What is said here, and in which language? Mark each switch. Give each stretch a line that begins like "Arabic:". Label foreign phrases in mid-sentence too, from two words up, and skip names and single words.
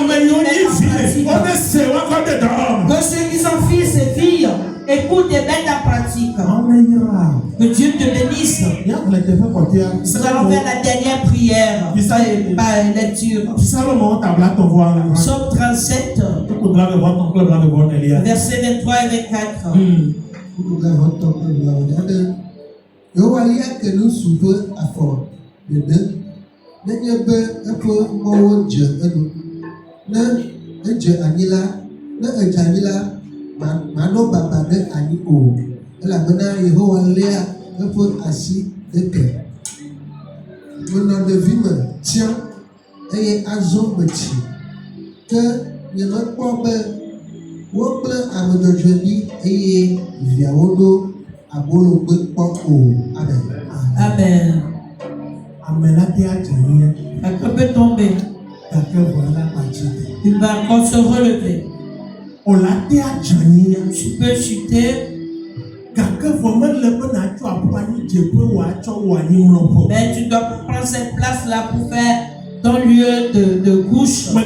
French: Que ceux qui sont fils et filles écoute et mette en pratique. Que Dieu te bénisse. Nous allons faire la dernière prière par lecture. Psaume 37, versets 23 et 24.
Ewe: Yehowalia ke nu suve afɔ ɖeɖe nenye be eƒe mɔwo dze enu. Ne edze anyi la, ne edze anyi la, manɔ baba ɖe anyi o, elabena Yehowa léa eƒe asi ɖe ke. Menɔ ɖevime tiã eye azɔ metsi, ke nyemekpɔ be wogblẽ ame dzɔdzɔeɖi eye viawo ɖo abolo gbe kpɔ o. Amen.
French: Amen. Quelqu'un peut tomber. Il va encore se relever. Tu peux chuter. Mais tu dois prendre cette place-là pour faire ton lieu de couche.